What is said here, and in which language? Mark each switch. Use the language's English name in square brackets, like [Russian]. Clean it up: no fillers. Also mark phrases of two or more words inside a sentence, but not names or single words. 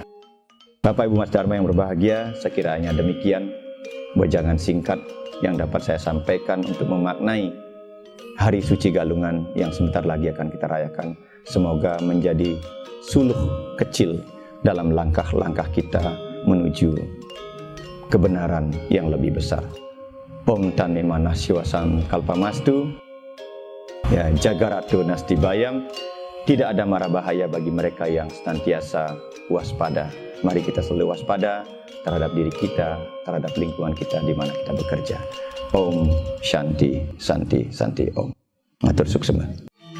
[Indonesian] Bapak Ibu Mas Dharma yang berbahagia, sekiranya demikian wejangan singkat yang dapat saya sampaikan untuk memaknai Hari Suci Galungan yang sebentar lagi akan kita rayakan. Semoga menjadi suluh kecil dalam langkah-langkah kita menuju kebenaran yang lebih besar. [Sanskrit] ओम् तने मनः शिवसम् कल्पमस्तु. Ya, जागरतु नास्ति भयम्. [Indonesian] Tidak ada mara bahaya bagi mereka yang senantiasa waspada. Mari kita selalu waspada terhadap diri kita, terhadap lingkungan kita di mana kita bekerja. [Sanskrit] ओम् शान्ति, शान्ति, शान्ति ओम्. [Balinese] Matur suksema.